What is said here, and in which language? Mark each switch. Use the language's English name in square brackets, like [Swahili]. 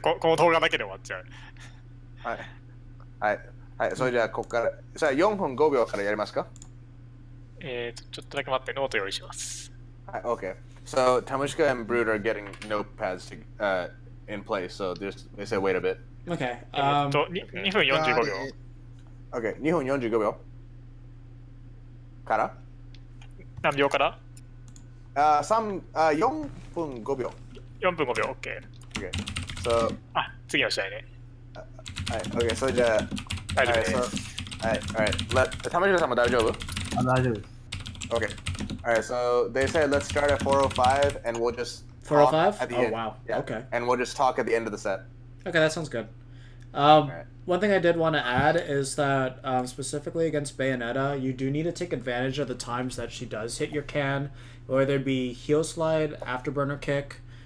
[Japanese] この動画だけで終わっちゃう。はい。それじゃあ、ここから、それは4分5秒からやりますか？ちょっとだけ待って、ノート用意します。はい、OK。 [English] So Tamushka and Brood are getting notepads in place, so they say wait a bit. Okay. [Japanese] 2分45秒。 Okay, 2分45秒。から何秒から 4分5秒。 4分5秒、OK。 [English] Okay. So [Japanese] 次の試合ね。はい、OK、それじゃあ、大丈夫です。はい、Tamushkaさんも大丈夫？大丈夫です。 [English] Okay. Alright, so they said let's start at 4:05 and we'll just 4:05? at the oh end. Wow. Yeah. Okay. And we'll just talk at the end of the set. Okay, that sounds good. One thing I did want to add is that specifically against Bayonetta, you do need to take advantage of the times that she does hit your can, whether it be heel slide, afterburner kick.